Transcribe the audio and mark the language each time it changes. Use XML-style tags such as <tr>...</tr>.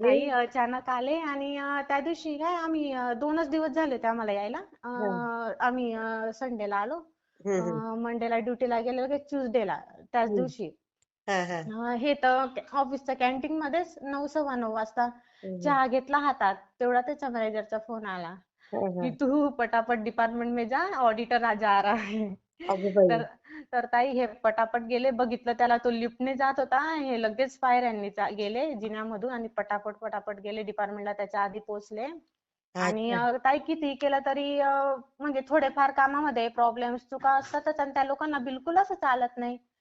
<mr>ताई अचानक आले आणि त्या दिवशी काय आम्ही 2च दिवस झाले होते आम्हाला यायला. हा. आम्ही संडेला आलो. हम्म. मंडेला ड्युटीला गेले लगेच ट्युसडेला त्याच हम्म. दिवशी. हा हा. हे तर ऑफिसच्या कॅन्टीन मध्येच 9 सव्वा 9 वाजता हम्म. चहा घेतला हातात तेवढा त्याच्या मॅनेजरचा फोन आला हा की हा.</mr> <hi>तू पटापट डिपार्टमेंट में जा ऑडिटर आज आ रहा है.</hi> <mr>अगो बाई. तर तर ताई हे पटापट गेले बघितलं त्याला तो लिफ्टने जात होता हे लगेच पायऱ्यांनी गेले जिन्यामधून आणि पटापट पटापट गेले डिपार्टमेंटला त्याच्या आधी पोहोचले. आणि अच्छा. ताई किती केलं तरी म्हणजे थोडेफार कामामध्ये प्रॉब्लेम्स चुका असतातच आणि त्या लोकांना बिलकुल असं चालत नाही.</mr>